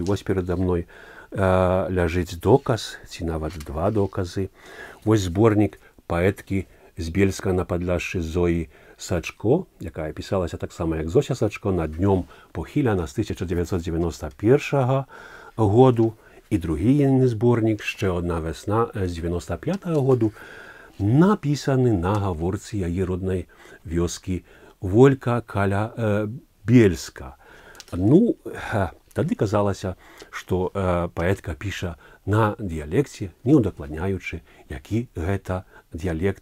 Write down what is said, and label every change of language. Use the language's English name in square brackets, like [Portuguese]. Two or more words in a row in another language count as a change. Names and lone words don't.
[Belarusian] Вось перада мной ляжыць доказ, ці нават два доказы. Вось зборнік паэткі з Бельска на Падляшшы Зоі Сачко, якая пісалася таксама як Зося Сачко, на днём похіляна з 1991 году, і другі інший зборнік «Ще одна весна» з 95 году, напісаны на гаворцы яе роднай вёскі Волька каля Бельска. Ну, тады казалася, што паэтка піша на дыялекце, не удакладняючы, які гэта дыялект.